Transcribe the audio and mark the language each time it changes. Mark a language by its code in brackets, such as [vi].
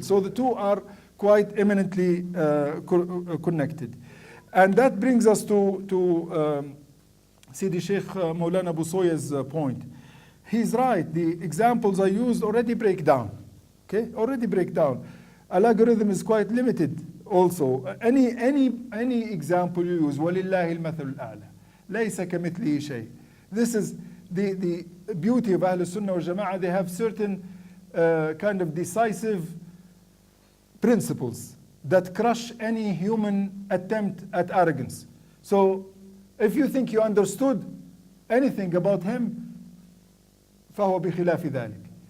[en] So the two are quite eminently connected. And that brings us to Sidi Sheikh Maulana Busoya's point. He's right, the examples I used already break down. Okay, already break down. An algorithm is quite limited also. Any example you use, [ar] وَلِلَّهِ الْمَثَلُ الْأَعْلَى لَيْسَ كَمِثْلِهِ شَيْءٍ. [en] This is the beauty of Ahl Sunnah wal Jama'ah. They have certain kind of decisive principles that crush any human attempt at arrogance. So if you think you understood anything about him, [ar] فهو بخلاف ذلك.